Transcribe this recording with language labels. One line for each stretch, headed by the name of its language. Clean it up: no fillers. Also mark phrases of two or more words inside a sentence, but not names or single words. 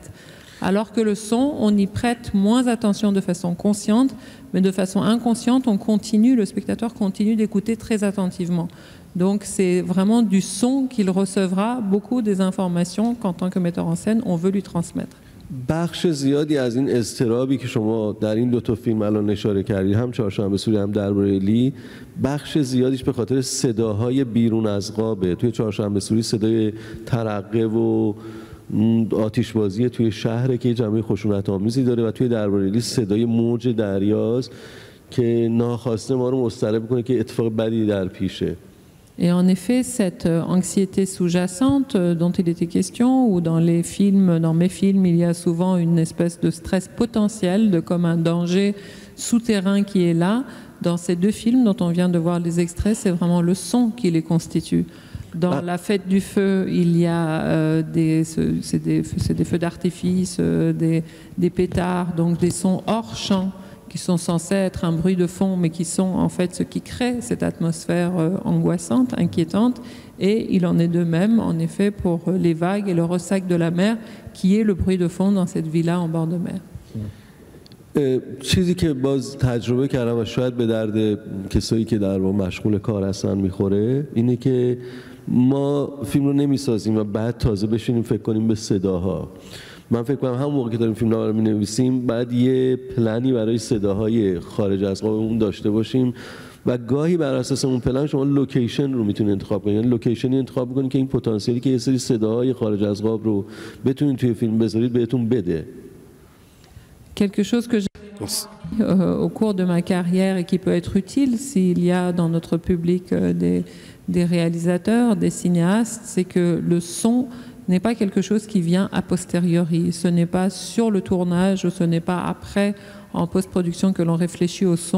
French: Alors que le son, on y prête moins attention de façon consciente, mais de façon inconsciente, le spectateur continue d'écouter très attentivement. Donc c'est vraiment du son qu'il recevra beaucoup des informations qu'en tant que metteur en scène, on veut lui transmettre.
Persian: بخش زیادی از این اضطرابی که شما در این دو تا فیلم الان اشاره کردید، هم چهارشنبه سوری هم درباره لی، بخش زیادیش به خاطر صداهای بیرون از قابه. توی چهارشنبه سوری صدای ترقه و آتشبازی توی شهره که جنبه خشونت‌آمیزی داره و توی درباره لی صدای موج دریاست که ناخواسته ما رو مضطرب می‌کنه که اتفاق بدی در پیشه.
French: Et en effet, cette anxiété sous-jacente dont il était question, ou dans les films, dans mes films, il y a souvent une espèce de stress potentiel, comme un danger souterrain qui est là. Dans ces deux films dont on vient de voir les extraits, c'est vraiment le son qui les constitue. Dans La Fête du Feu, il y a des feux d'artifice, des pétards, donc des sons hors champ, qui sont censés être un bruit de fond, mais qui sont en fait ce qui crée cette atmosphère angoissante, inquiétante. Et il en est de même, en effet, pour les vagues et le ressac de la mer, qui est le bruit de fond dans cette villa en bord de mer.
Persian: چیزی که باز تجربه کردم و شاید به درد کسایی که در واقع مشغول کار هستن میخوره، اینه که ما فیلم رو نمیسازیم و بعد تازه بشینیم فکر کنیم به صداها. من فکر کنم همون موقع که داریم فیلمنامه رو می‌نویسیم بعد یه پلنی برای صداهای خارج از قابمون داشته باشیم و گاهی بر اساس اون پلن شما لوکیشن رو میتونید انتخاب کنید. یعنی لوکیشنی انتخاب کنید که این پتانسیلی که یه سری صداهای خارج از قاب رو بتونید توی فیلم بذارید بهتون بده.
French: Quelque chose que j'ai au cours de ma carrière et qui peut être utile s'il y a dans notre public des réalisateurs, des cinéastes, c'est que le son n'est pas quelque chose qui vient a posteriori. Ce n'est pas sur le tournage, ce n'est pas après, en post-production, que l'on réfléchit au son.